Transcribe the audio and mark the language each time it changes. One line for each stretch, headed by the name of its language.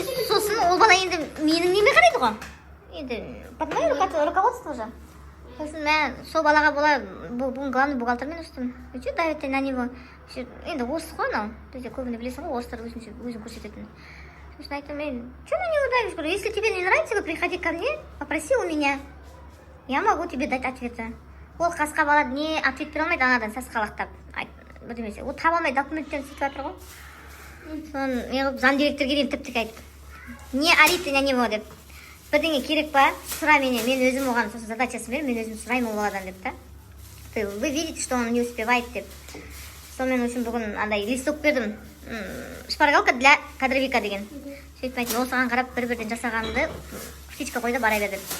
Kazakh: Сосын ол бала енді менің неме қарайды ғой. Енді
Russian: под мое руководство же.
Kazakh: Сосын мен сол балаға бүгін главный бухгалтермен ұрыстым.
Russian: Че давить на него.
Kazakh: Енді орыс қой анау. Бізде көбіне білесің ғой, орыстар өзін көрсететін.
Russian: Сосын айтам, что на него давишь? Говорю, если тебе не нравится, приходи ко мне, попроси у меня. Я могу тебе дать ответы.
Kazakh: Ол қасқа бала не ответ бере алмайды анадан сасқалақтап. Бірдемесе. Ол таба алмай документтерін сөйтіп жатыр ғой. Соны неғып зам директорге дейін тіп-тік айтып.
Russian: Не орите на него
Kazakh: деп. Бірдеңе керек па? Сұра менен, мен өзім оған сосын задачасын беріп, мен өзім сұраймын ол баладан деп та.
Russian: Вы видите, что он не успевает
Kazakh: деп. Сонымен үшін бүгін андай листок бердім.
Russian: Шпаргалка для кадровика деген.
Kazakh: Сөйтіп айтып, ол саған қарап бір-бірден жасағанды птичка қойды бара бер деп.